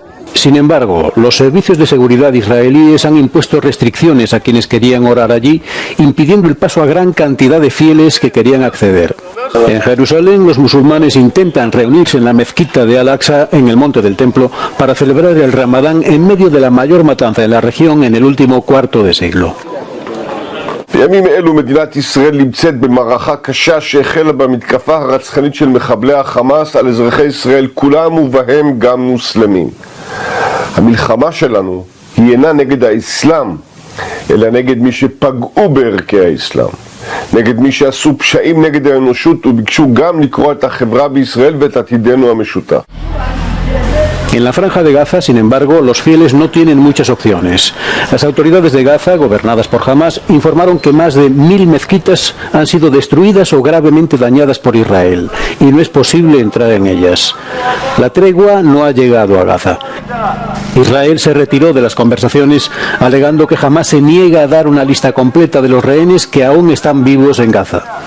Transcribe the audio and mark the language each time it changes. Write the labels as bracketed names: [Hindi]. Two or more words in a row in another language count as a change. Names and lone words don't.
[Spanish] Sin embargo, los servicios de seguridad israelíes han impuesto restricciones a quienes querían orar allí, impidiendo el paso a gran cantidad de fieles que querían acceder. En Jerusalén, los musulmanes intentan reunirse en la mezquita de Al-Aqsa, en el monte del templo, para celebrar el Ramadán en medio de la mayor matanza en la región en el último cuarto de siglo. [Hebrew] בימים אלו מדינת ישראל נמצאת במערכה קשה שהחלה במתקפה הרצחנית של מחבלי החמאס על אזרחי ישראל כולם ובהם גם מוסלמים. המלחמה שלנו היא אינה נגד האסלאם, אלא נגד מי שפגעו בערכי האסלאם. נגד מי שעשו פשעים נגד האנושות וביקשו גם לקרוע את החברה בישראל ואת עתידנו המשותף. [Spanish] En la franja de Gaza, sin embargo, los fieles no tienen muchas opciones. Las autoridades de Gaza, gobernadas por Hamas, informaron que más de 1000 mezquitas han sido destruidas o gravemente dañadas por Israel, y no es posible entrar en ellas. La tregua no ha llegado a Gaza. Israel se retiró de las conversaciones, alegando que Hamas se niega a dar una lista completa de los rehenes que aún están vivos en Gaza.